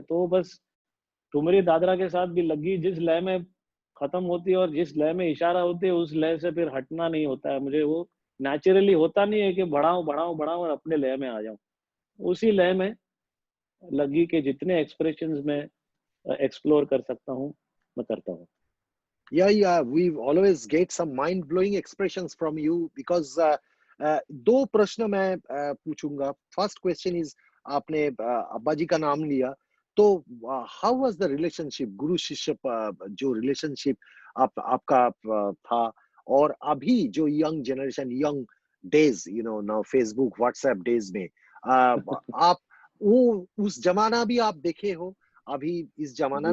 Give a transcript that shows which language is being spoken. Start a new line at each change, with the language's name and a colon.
Hindi: तो बस ठुमरी दादरा के साथ भी लगी, जिस लय में खत्म होती है और जिस लय में इशारा होती है उस लय से फिर हटना नहीं होता है मुझे। वो नेचुरली होता नहीं है कि बढ़ाऊं बढ़ाऊं बढ़ाऊं और अपने लय में आ जाऊं। उसी लय में लगी कि जितने एक्सप्रेशंस में एक्सप्लोर कर सकता हूँ मैं करता हूँ।
English: Yeah, we always get some mind-blowing expressions from you because
Hindi: दो प्रश्न मैं पूछूंगा।
English: first question is,
Hindi: आपने अब्बा जी का नाम लिया, तो
English: how was the relationship,
Hindi: गुरु शिष्य जो रिलेशनशिप आपका था, और अभी जो young generation,
English: young days, now Facebook WhatsApp days
Hindi: में, आप वो उस जमाना भी आप देखे हो, अभी इस जमाना